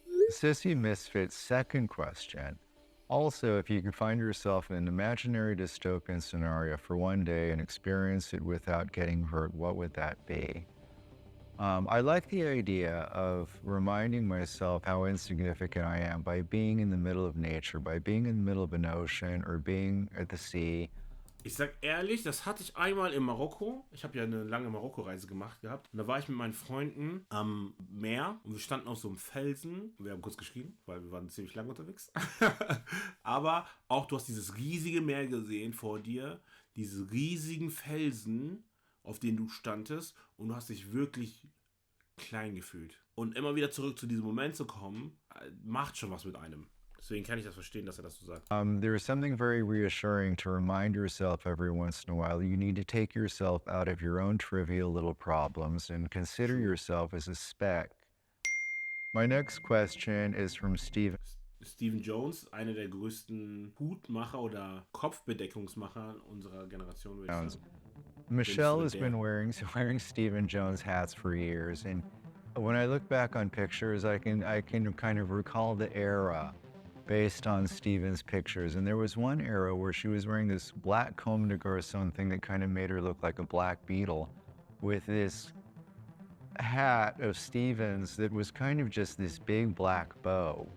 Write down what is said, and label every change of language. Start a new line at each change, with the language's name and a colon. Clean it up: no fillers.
English: Sissy Misfit's second question. Also, if you can find yourself in an imaginary dystopian scenario for one day and experience it without getting hurt, what would that be? I like the idea of reminding myself how insignificant I am by being in the middle of nature, by being in the middle of an ocean or being at the sea.
German: Ich sag ehrlich, das hatte ich einmal in Marokko. Ich habe ja eine lange Marokko-Reise gemacht gehabt. Und da war ich mit meinen Freunden am Meer und wir standen auf so einem Felsen. Wir haben kurz geschrien, weil wir waren ziemlich lang unterwegs. Aber auch du hast dieses riesige Meer gesehen vor dir, diese riesigen Felsen, auf denen du standest und du hast dich wirklich klein gefühlt. Und immer wieder zurück zu diesem Moment zu kommen, macht schon was mit einem. Deswegen kann ich das verstehen, dass das so sagt.
English: There is something very reassuring to remind yourself every once in a while. You need to take yourself out of your own trivial little problems and consider yourself as a speck. My next question is from Steven.
German: Stephen Jones, einer der größten Hutmacher oder Kopfbedeckungsmacher unserer Generation, würde ich sagen.
English: Michelle has been wearing Stephen Jones hats for years, and when I look back on pictures, I can kind of recall the era based on Stephen's pictures. And there was one era where she was wearing this black Comme des Garçons thing that kind of made her look like a black beetle with this hat of Stephen's that was kind of just this big black bow.